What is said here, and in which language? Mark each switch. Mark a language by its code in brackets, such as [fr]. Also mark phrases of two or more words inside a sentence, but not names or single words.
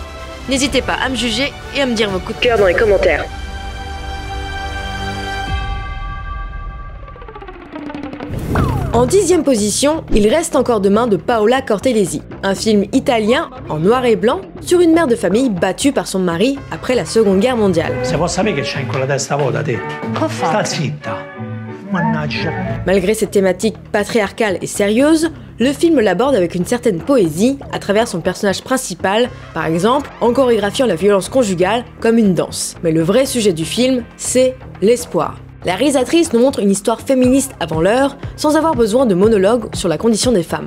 [fr] N'hésitez pas à me juger et à me dire vos coups de cœur dans les commentaires. En 10e position, il reste encore demain de Paola Cortellesi, un film italien en noir et blanc sur une mère de famille battue par son mari après la Seconde Guerre mondiale. [it] Se può sapere che c'hai in quella testa vuota te? Sta zitta. Mannaggia. [fr] Malgré cette thématique patriarcale et sérieuse, le film l'aborde avec une certaine poésie à travers son personnage principal, par exemple en chorégraphiant la violence conjugale comme une danse. Mais le vrai sujet du film, c'est l'espoir. La réalisatrice nous montre une histoire féministe avant l'heure, sans avoir besoin de monologues sur la condition des femmes.